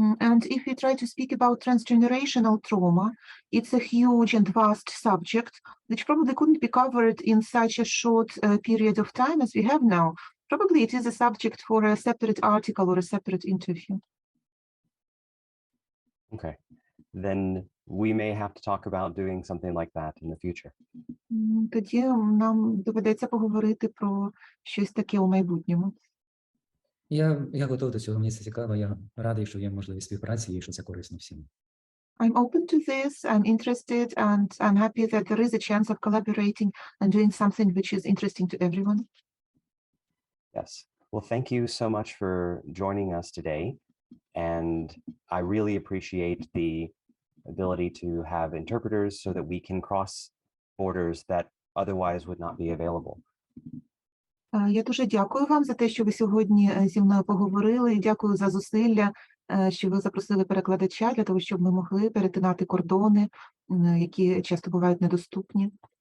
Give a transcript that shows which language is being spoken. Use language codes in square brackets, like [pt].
[en] And if we try to speak about transgenerational trauma, it's a huge and vast subject which probably couldn't be covered in such a short period of time as we have now. Probably it is a subject for a separate article or a separate interview. Okay, then we may have to talk about doing something like that in the future. [uk] Тоді нам доведеться поговорити про щось таке у майбутньому. Я готовий до цього, мені це цікаво, я радий, що є можливість співпраці і що це корисно всім. [en] I'm open to this, I'm interested, and I'm happy that there is a chance of collaborating and doing something which is interesting to everyone. Yes, well, thank you so much for joining us today. And I really appreciate the ability to have interpreters so that we can cross borders that otherwise would not be available. [uk] Я дуже дякую вам за те, що ви сьогодні зі мною поговорили. Дякую за зусилля, що ви запросили перекладача для того, щоб ми могли перетинати кордони, які часто бувають недоступні.